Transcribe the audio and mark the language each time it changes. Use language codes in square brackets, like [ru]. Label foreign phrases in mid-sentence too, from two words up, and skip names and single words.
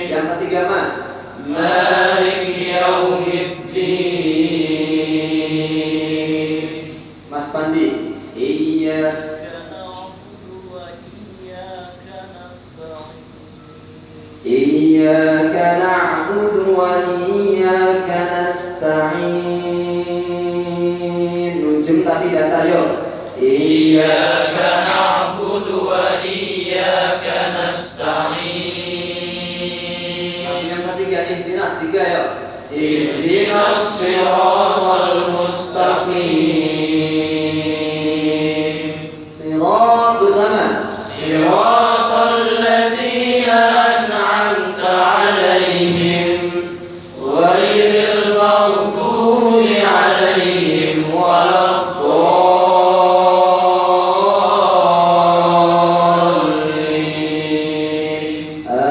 [id] Yang ketiga mah [ar] مالك يوم الدين. [id] Mas Pandi. Iya. [ar] إياك نعبد وإياك نستعين. [id] Nunjuk tapi datar yuk. [ar] إياك نعبد وإياك نستعين. [id] yang ketiga ihdinas, tiga ya. [ar] اهدنا الصراط المستقيم. [id] Sirat bersama. [ar] صراط الذين أنعمت عليهم غير المغضوب عليهم ولا الضالين.